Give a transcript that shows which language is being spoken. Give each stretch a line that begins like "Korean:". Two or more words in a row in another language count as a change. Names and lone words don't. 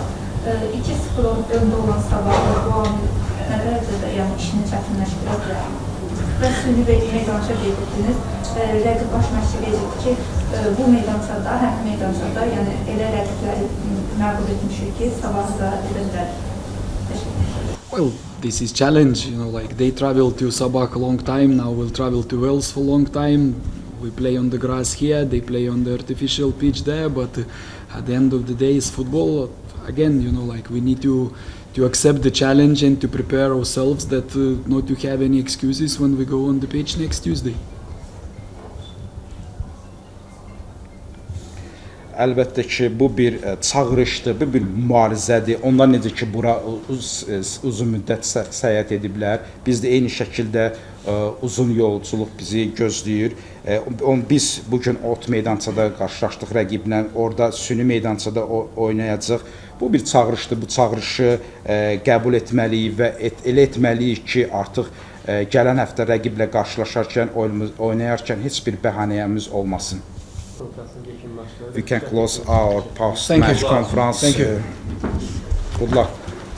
Azerbaijani: 2-0 öndə olan Sabah bu an nə dərəcədə işini çətinləşdirə bilər. Və süni meydança belirdiniz, rəqib baş məşqi verildi ki, bu meydançada, həmin meydançada, yəni elə rəqibləri məğlub etmişik ki, Sabahı da edə bilər.
English: Well, this is challenge, like they travel to Sabah a long time, now we'll travel to Wales for a long time. We play on the grass here, they play on the artificial pitch there, but at the end of the day it's football. Again, like we need to accept the challenge and to prepare ourselves that not to have any excuses when we go on the pitch next Tuesday.
Azerbaijani: Əlbəttə ki, bu bir çağırışdır, bu bir mübarizədir. Onlar necə ki, bura uzun müddət səyahət ediblər. Biz də eyni şəkildə uzun yolculuq bizi gözləyir. Biz bugün ot meydançada qarşılaşdıq rəqiblə, orada süni meydançada oynayacaq. Bu bir çağırışdır, bu çağırışı qəbul etməliyik və elə etməliyik ki, artıq gələn həftə rəqiblə qarşılaşarkən, oynayarkən heç bir bəhanəyimiz olmasın. konferansın yekunlaşdı.
English: We can close our Thank you. post-match conference. Thank you. Good luck.